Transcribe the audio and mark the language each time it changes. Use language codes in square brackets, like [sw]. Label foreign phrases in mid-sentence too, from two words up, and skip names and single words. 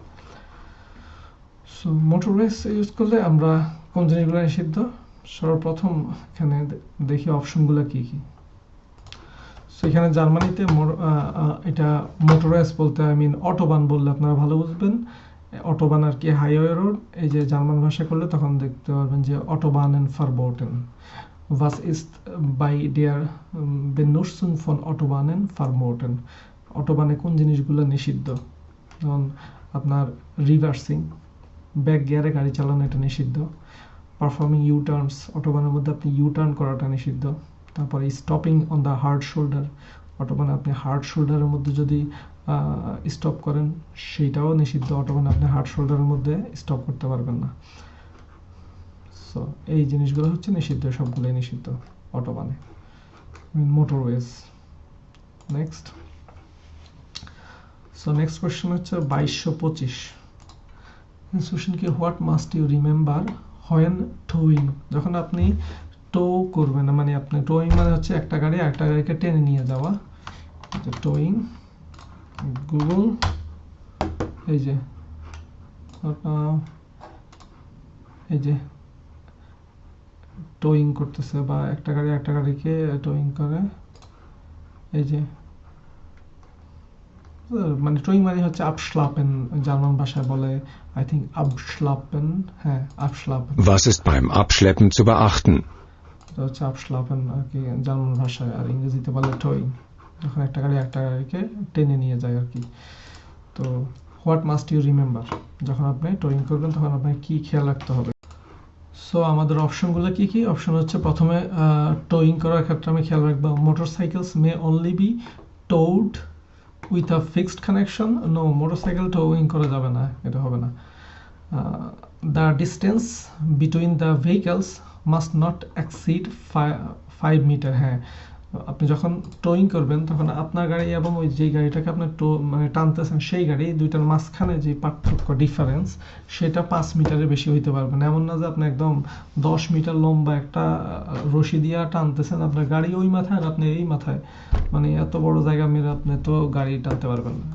[bn] সো [en] motorways use [bn] করলে আমরা কোন জিনিসগুলো নিষিদ্ধ, সর্বপ্রথম এখানে দেখি অপশনগুলো কি কি। সো এখানে জার্মানিতে এটা মোটরওয়েজ বলতে [en] I mean [bn] অটোবান বললে আপনারা ভালো বুঝবেন। অটোবান আর কি [en] highway road, [bn] এই যে জার্মান ভাষা করলে তখন দেখতে পারবেন যে [de] Autobahnen verboten, was ist bei der Benutzung von Autobahnen verboten? [bn] অটোবানে কোন জিনিসগুলো নিষিদ্ধ, যেমন আপনার রিভার্সিং, [en] back gear [bn] গাড়ি চালানো এটা নিষিদ্ধ, [en] performing U turns, [bn] অটোবানের মধ্যে আপনি [en] U turn [bn] করাটা নিষিদ্ধ। তারপরে [en] stopping on the hard shoulder, [bn] অটোবানে আপনি [en] hard shoulder [bn] মধ্যে যদি স্টপ করেন সেইটাও নিষিদ্ধ, অটোবানে আপনি [en] hard shoulder [bn] মধ্যে স্টপ করতে পারবেন না। সো এই জিনিসগুলো হচ্ছে নিষিদ্ধ, সবগুলোই নিষিদ্ধ অটোবানে, মোটরওয়েজ। [en] next, so next question [bn] হচ্ছে 2225। কোয়েশ্চেন কি, [en] What must you remember when towing? [bn] যখন আপনি টো করবেন, মানে আপনি টোয়িং মানে হচ্ছে একটা গাড়ি আরেকটা গাড়িকে টেনে নিয়ে যাওয়া, টোয়িং। গুগল, এই যে টোয়িং করতেছে, বা একটা গাড়ি একটা গাড়িকে টোয়িং করে, এই যে মানে টোয়িং মানে হচ্ছে abschleppen, জার্মান ভাষায় বলে [en] I think [bn] abschleppen, হ্যাঁ abschleppen। [de] Was ist beim Abschleppen zu beachten? [bn] এটা হচ্ছে abschleppen আর কি জার্মান ভাষায়, আর ইংরেজিতে বলে টোয়িং, যখন একটা গাড়ি একটা গাড়িকে টেনে নিয়ে যায় আর কি। তো [en] what must you remember, [bn] যখন আপনি টোয়িং করবেন তখন আপনাকে কি খেয়াল রাখতে হবে? সো আমাদের অপশনগুলো কি কি? অপশন হচ্ছে প্রথমে টোয়িং করার ক্ষেত্রে আমি খেয়াল রাখবো [en] motorcycles may only be towed with a fixed connection. [bn] নো, মোটরসাইকেল টোয়িং করা যাবে না, এটা হবে না। [en] The distance between the vehicles must not exceed 5 metres. [bn] হ্যাঁ, আপনি যখন টোয়িং করবেন তখন আপনার গাড়ি এবং ওই যে গাড়িটাকে আপনি মানে টানতেছেন সেই গাড়ি দুইটার মাঝখানে যে পার্থক্য ডিফারেন্স সেটা 5 মিটারের বেশি হইতে পারবে না। এমন না যে আপনি একদম 10 মিটার লম্বা একটা রশি দিয়ে টানতেছেন, আপনার গাড়ি ওই মাথায় আর আপনি এই মাথায়, মানে এত বড় জায়গা মেরে আপনি তো গাড়ি টানতে পারবেন না।